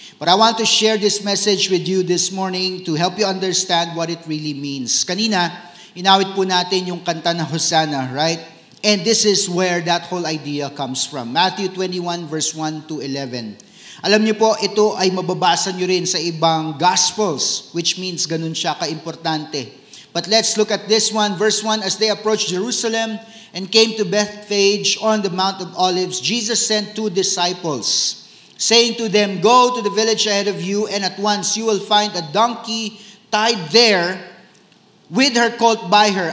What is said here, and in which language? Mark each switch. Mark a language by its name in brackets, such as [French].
[English] But I want to share this message with you this morning to help you understand what it really means. [Filipino] Kanina, inawit po natin yung kanta na Hosanna, right? [English] And this is where that whole idea comes from. Matthew 21 verse 1 to 11. [Filipino] Alam niyo po, ito ay mababasa niyo rin sa ibang Gospels, which means ganun siya ka-importante. [English] But let's look at this one. Verse 1, as they approached Jerusalem and came to Bethphage on the Mount of Olives, Jesus sent 2 disciples, saying to them, go to the village ahead of you, and at once you will find a donkey tied there with her colt by her.